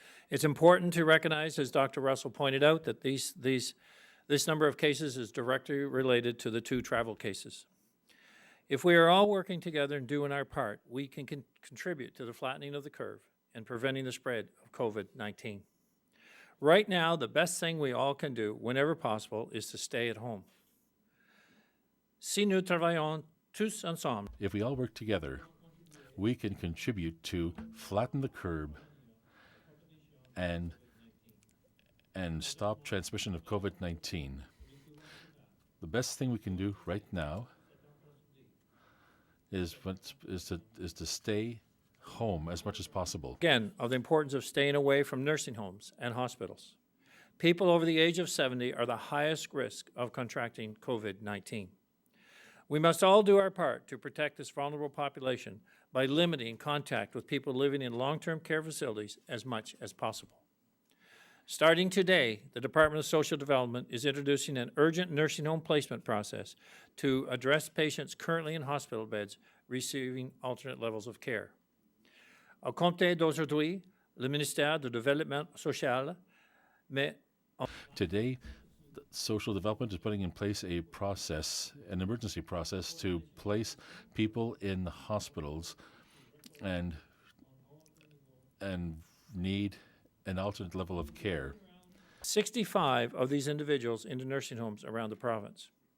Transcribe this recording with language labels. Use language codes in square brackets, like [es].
[en] It's important to recognize, as Dr. Russell pointed out, that this number of cases is directly related to the 2 travel cases. If we are all working together and doing our part, we can contribute to the flattening of the curve and preventing the spread of COVID-19. Right now, the best thing we all can do, whenever possible, is to stay at home. [fr] Si nous travaillons tous ensemble, [en] if we all work together, we can contribute to flatten the curve and stop transmission of COVID-19. The best thing we can do right now is to stay home as much as possible. Again, of the importance of staying away from nursing homes and hospitals. People over the age of 70 are the highest risk of contracting COVID-19. We must all do our part to protect this vulnerable population by limiting contact with people living in long-term care facilities as much as possible. Starting today, the Department of Social Development is introducing an urgent nursing home placement process to address patients currently in hospital beds receiving alternate levels of care. [fr] Au compte d'aujourd'hui, le ministère du Développement social met [en] Today, social development is putting in place a process, an emergency process, to place people in hospitals and need an alternate level of care. 65 of these individuals into nursing homes around the province.